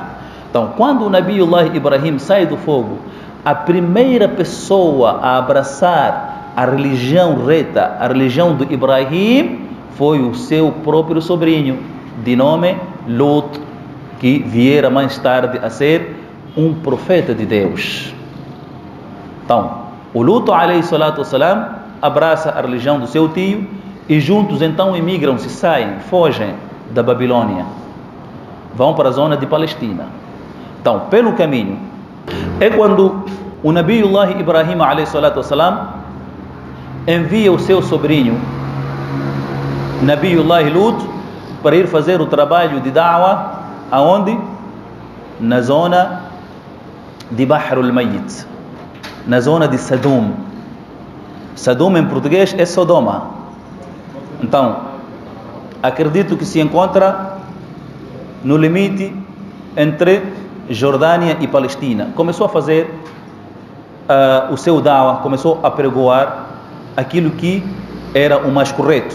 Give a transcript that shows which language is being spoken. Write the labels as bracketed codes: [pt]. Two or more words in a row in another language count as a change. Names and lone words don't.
[pt] Então, quando o Nabiullah Ibrahim sai do fogo, a primeira pessoa a abraçar a religião reta, a religião do Ibrahim, foi o seu próprio sobrinho, de nome Lut, que viera mais tarde a ser um profeta de Deus. Então, o Lut, [ar] عليه الصلاة والسلام, [pt] abraça a religião do seu tio e juntos então emigram-se, saem, fogem da Babilônia, vão para a zona de Palestina. Então, pelo caminho, é quando o Nabiullah Ibrahim [ar] عليه الصلاة والسلام [pt] envia o seu sobrinho Nabiullah Lut para ir fazer o trabalho de da'wah aonde? Na zona de Bahr al-Mayyit, na zona de Sadum. Sadum em português é Sodoma. Então, acredito que se encontra no limite entre Jordânia e Palestina. Começou a fazer o seu da'wah, começou a pregoar aquilo que era o mais correto.